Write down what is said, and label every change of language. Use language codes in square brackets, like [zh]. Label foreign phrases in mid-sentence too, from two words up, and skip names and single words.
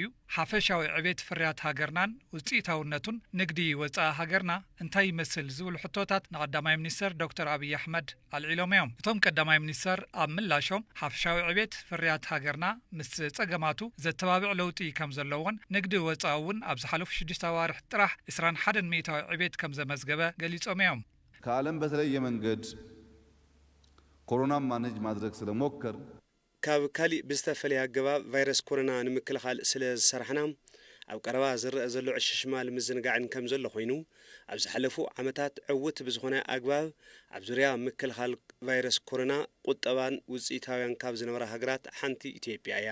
[ti] ሓፈሻዊ ዕቤት ፍርያት ሃገርናን ውጽኢታውነቱን ንግዲ ወጻኢ ሃገርና እንታይ ይመስል ዝብሉ ሕቶታት ንቀዳማይ ሚኒስተር ዶክተር አብይ አሕመድ አልዒሎም እዮም። እቶም ቀዳማይ ሚኒስተር ኣብ ምላሾም ሓፈሻዊ ዕቤት ፍርያት ሃገርና ምስ ጸገማቱ ዘተባብዕ ለውጢ ከም ዘለዎን ንግዲ ወጻኢ እውን ኣብ ዝሓለፉ 6 ኣዋርሕ ጥራሕ 21 ሚእታዊ ዕቤት ከም ዘመዝገበ ገሊጾም እዮም። [am] ከዓለም በተለየ መንገድ ኮሮና ማኔጅ ማድረግ ስለሞከር [ti] ካብ ካሊእ ብዝተፈለየ ኣገባብ ቫይረስ ኮሮና ንምክልኻል ስለ ዝሰርሕና ኣብ ቀረባ ዝርአ ዘሎ ዕሽሽማል ምዝንጋዕን ከም ዘሎ ኮይኑ ኣብ ዝሓለፉ ዓመታት ዕውት ብዝኾነ ኣግባብ ኣብ ዙርያ ምክልኻል ቫይረስ ኮሮና ቁጠባን ውጽኢታውያን ካብ ዝነበራ ሃገራት ሓንቲ ኢትዮጵያ እያ።